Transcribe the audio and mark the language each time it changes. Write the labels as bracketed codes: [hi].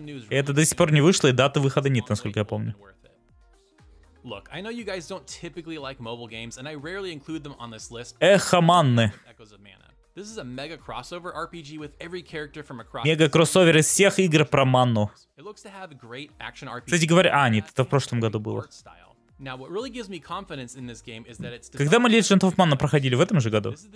[ru] Это до сих пор не вышло, и даты выхода нет, насколько я помню. [en] Look, I know you guys don't typically like mobile games, and I rarely include them on this list. [ru] Эхо манны. [en] This is a mega crossover RPG with every character from across. [ru] Мега кроссовер из всех игр про манну. [en] It looks to have great action RPG. [ru] Кстати говоря, нет, это в прошлом году было. [en] Now, what really gives me confidence in this game is that it's [ru] Когда мы Legend of Mana проходили в этом же году?